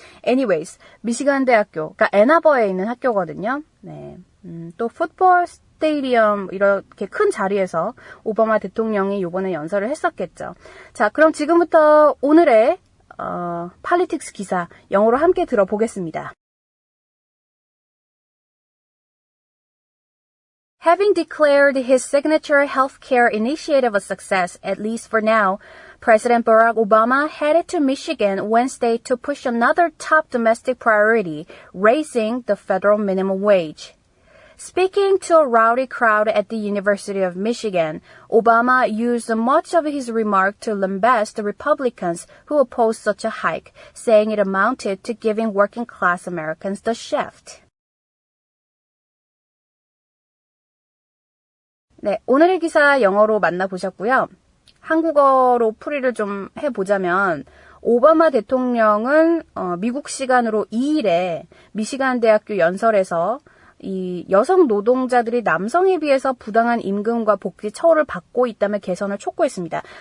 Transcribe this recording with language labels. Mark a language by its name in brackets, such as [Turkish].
[Korean] Anyways, 미시간 대학교, 그러니까 애나버에 있는 학교거든요. 네. 또 풋볼 스테디엄 이렇게 큰 자리에서 오바마 대통령이 이번에 연설을 했었겠죠. 자, 그럼 지금부터 오늘의 팔리틱스 기사 영어로 함께 들어보겠습니다. [English] Having declared his signature healthcare initiative a success, at least for now, President Barack Obama headed to Michigan Wednesday to push another top domestic priority, raising the federal minimum wage. Speaking to a rowdy crowd at the University of Michigan, Obama used much of his remark to lambast the Republicans who opposed such a hike, saying it amounted to giving working-class Americans the shaft. [Korean] 네, 오늘의 기사 영어로 만나보셨고요. 한국어로 풀이를 좀 해보자면 오바마 대통령은 미국 시간으로 2일에 미시간 대학교 연설에서 이 여성 노동자들이 남성에 비해서 부당한 임금과 복지 처우를 받고 있다며 개선을 촉구했습니다.